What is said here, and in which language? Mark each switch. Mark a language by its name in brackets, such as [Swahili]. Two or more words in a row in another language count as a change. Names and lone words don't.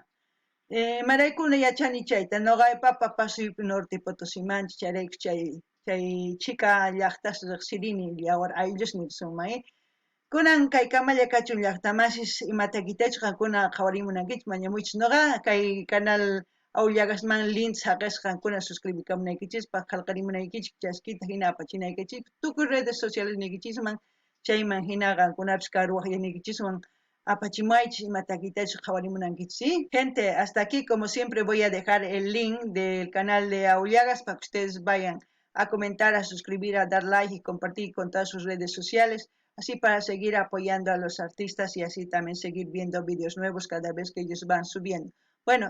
[Quechua] Imaraykuna yachani chayta, ñuqa papa pasuypi Norte Potosimanchik, chayraykus chay Chika llaqtas riqsirini yawar ayllus nirsunman, kunan kay kamalla kachun llaqtamasis imatakitachu qankuna qhawarimunankichik mañamuychis. Ñuqa kay canal Aullagasman links haqisqa qankuna suscribikamunaykichikpaq qallqarimunaykichik chaskita hina apachinaykichikpaq tukuy [Spanish] redes sociales [Quechua] niykichisman chayman hina qankunapis karuwaqllanikichiswan apachimaychis imatakitachus qhawarimunankichik, ¿sí? [Spanish] Gente, hasta aquí como siempre voy a dejar el link del canal de Aullagas para que ustedes vayan a comentar, a suscribir, a dar like y compartir con todas sus redes sociales, así para seguir apoyando a los artistas y así también seguir viendo vídeos nuevos cada vez que ellos van subiendo.